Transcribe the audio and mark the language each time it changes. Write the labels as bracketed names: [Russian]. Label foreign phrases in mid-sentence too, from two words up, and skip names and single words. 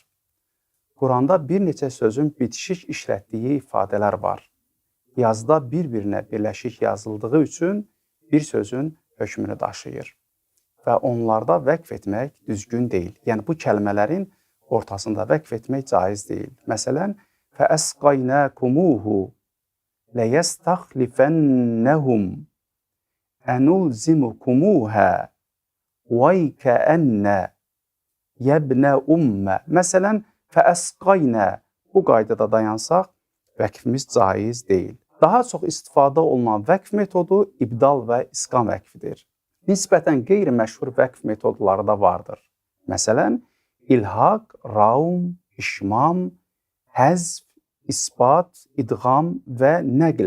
[Azerbaijani] Quranda bir neçə sözün bitişik işlətdiyi ifadələr var. Yazıda bir-birinə birləşik yazıldığı üçün bir sözün hökmünü daşıyır və onlarda vəqf etmək düzgün deyil. Yəni, bu kəlmələrin ortasında vəqf etmək caiz deyil. Məsələn, [Arabic] فَأَسْقَيْنَاكُمُوهُ لَيَسْتَخْلِفَنَّهُمْ أَنُلْزِمُكُمُوهَا وَيْكَأَنَّ يَبْنَ أُمَّ. [Azerbaijani] Məsələn, fəəsqaynə bu qaydada dayansaq, vəqfimiz caiz deyil. Daha çox istifadə olunan vəqf metodu ibdal və isqam vəqfidir. Nisbətən qeyri-məşhur vəqf metodları da vardır. Məsələn, ilhaq, raum, işmam, həzf, isbat, idğam və nəql.